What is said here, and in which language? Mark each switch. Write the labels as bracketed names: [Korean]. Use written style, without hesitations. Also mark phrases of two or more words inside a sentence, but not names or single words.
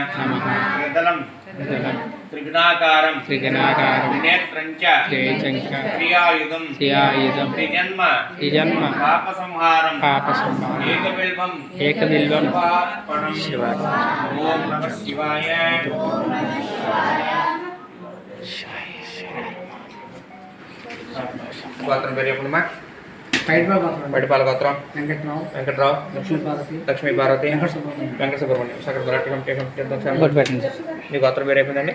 [Sanskrit] त्रिगुणाकारं त्रिनेत्रञ्च क्रियायुधं त्रिजन्म पापसंहारं एकबिल्वं शिवाय। ओम नमः शिवाय। [Telugu] గోత్రం పేరు చెప్పండి. పైడిపాల గోత్రం వెంకట్రావు లక్ష్మీ పార్వతి వెంకట సుబ్రహ్మణ్యం సకల మీ గోత్రం పేరు అయిపోయిందండి.